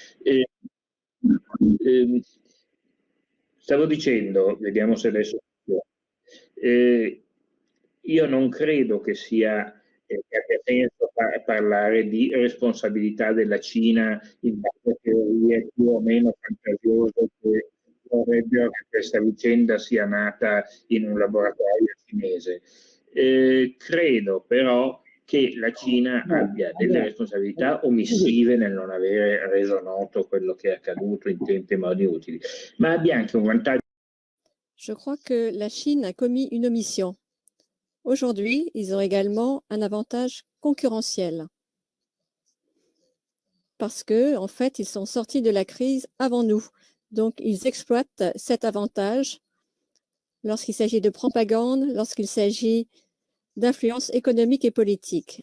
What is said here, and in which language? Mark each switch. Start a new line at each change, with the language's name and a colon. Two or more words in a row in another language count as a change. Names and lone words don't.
Italian: Stavo dicendo, vediamo se adesso io non credo che sia abbia senso parlare di responsabilità della Cina in base a teorie più o meno fantasiose che vorrebbero che questa vicenda sia nata in un laboratorio cinese. Credo però che la Cina abbia delle responsabilità omissive nel non avere reso noto quello che è accaduto in tempi e modi utili, ma abbia anche un vantaggio.
French: Je crois que la Chine a commis une omission. Aujourd'hui, ils ont également un avantage concurrentiel parce que, en fait, ils sont sortis de la crise avant nous. Donc, ils exploitent cet avantage lorsqu'il s'agit de propagande, lorsqu'il s'agit d'influence économique et politique.